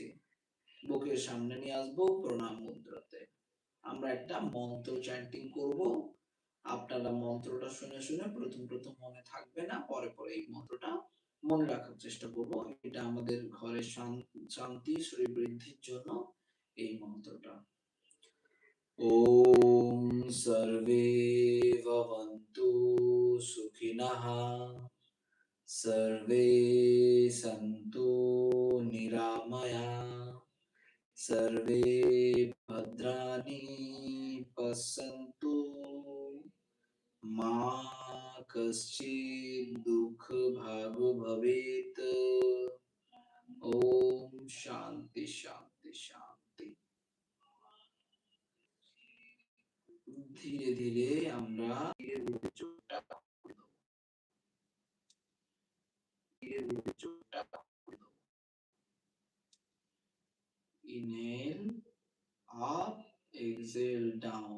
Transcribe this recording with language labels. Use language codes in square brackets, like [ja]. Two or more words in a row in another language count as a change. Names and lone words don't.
[bn] বুকের সামনে নিয়ে আসবো প্রণাম মুদ্রাতে। আমরা একটা মন্ত্র চ্যান্টিং করব। আপনারা মন্ত্রটা শুনে, শুনে প্রথম মনে থাকবে না। পরে, পরে এই মন্ত্রটা মনে রাখার চেষ্টা করব। এটা আমাদের ঘরের শান্তি, শরীর বৃদ্ধির জন্য এই মন্ত্রটা। [sa] ওম সর্বে ভবন্তু সুখিনঃ, সর্বে সন্তু নিরাময়াঃ, सर्वे भद्राणि पश्यन्तु मा कश्चित् दुःखभाग् भवेत्। [bn] শান্তি শান্তি। ধীরে ধীরে আমরা ধীরে ধীরে চোখটা খুলে দেবো। ধীরে ধীরে চোখটা খুলে দেবো। [en] inhale up, exhale down.